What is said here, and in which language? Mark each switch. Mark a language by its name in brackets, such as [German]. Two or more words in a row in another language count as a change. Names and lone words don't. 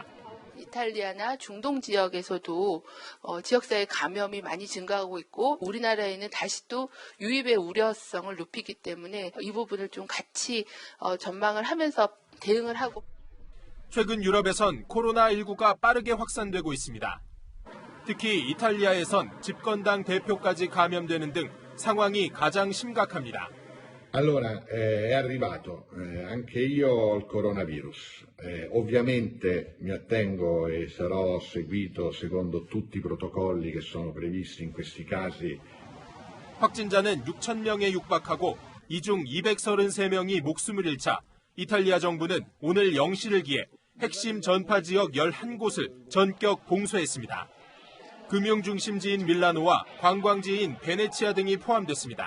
[Korean] 이탈리아나 중동 지역에서도 지역사회 감염이 많이 증가하고 있고 우리나라에는 다시 또 유입의 우려성을 높이기 때문에 이 부분을 좀 같이 전망을 하면서 대응을 하고. 최근 유럽에선 코로나19가 빠르게 확산되고 있습니다. 특히 이탈리아에선 집권당 대표까지 감염되는 등 상황이 가장 심각합니다. [Italian] Allora, è arrivato anche io al coronavirus. Ovviamente mi attengo e sarò seguito secondo tutti i protocolli che sono previsti in questi casi. [Korean] 확진자는 6,000명에 육박하고 이 중 233명이 목숨을 잃자 이탈리아 정부는 오늘 0시를 기해 핵심 전파 지역 11곳을 전격 봉쇄했습니다. 금융중심지인 밀라노와 관광지인 베네치아 등이 포함됐습니다.